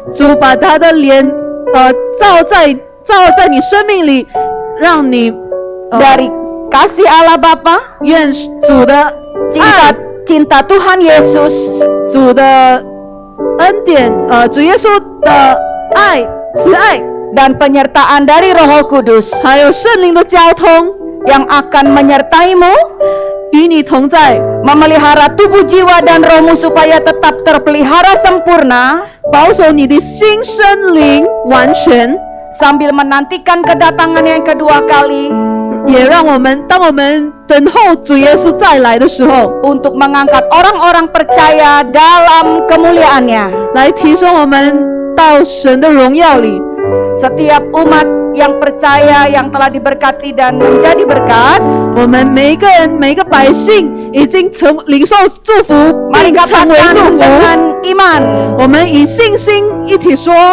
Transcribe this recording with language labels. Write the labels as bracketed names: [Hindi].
[Chinese] 主把他的脸照在你生命里，让你 [Indonesian] Dari kasih Allah Bapa, [Chinese] 愿主的 [Indonesian] cinta Tuhan Yesus, [Chinese] 主的恩典，主耶稣的爱、慈爱， [Indonesian] dan penyertaan dari Roh Kudus [Chinese] 还有圣灵的交通， [Indonesian] yang akan menyertaimu, [Chinese] 与你同在， [Indonesian] memelihara tubuh jiwa dan rohmu supaya tetap terpelihara sempurna, [Chinese] 保守你的心、身、灵完全， [Indonesian] sambil menantikan kedatangan yang kedua kali, [Chinese] 也让我们当我们等候主耶稣再来的时候， [Indonesian] untuk mengangkat orang-orang percaya dalam kemuliaannya. [Chinese] 来提升我们到神的荣耀里。 [Indonesian] Setiap umat yang percaya, yang telah diberkati dan menjadi berkat. [Chinese] 我们每一个人、每一个百姓已经领受祝福， [Indonesian] Mari [Chinese] 并成为 [Indonesian] katakan [Chinese] 祝福。 [Indonesian] dengan iman. [Chinese] 我们以信心一起说